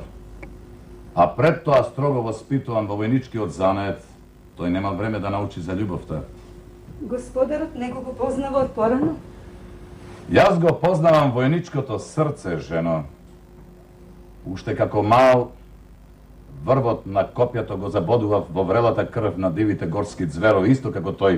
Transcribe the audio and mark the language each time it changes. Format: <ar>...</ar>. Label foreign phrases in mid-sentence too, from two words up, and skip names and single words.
<mk>А пред то строго васпитован во војнички од занет, той немал време да научи за љубовта. Господарот него го познава од порано? Јас го познавам војничкото срце, жено. Уште како мал, Врвот на копјето го забодував во врелата крв на дивите горски зверови, исто како тој.</mk>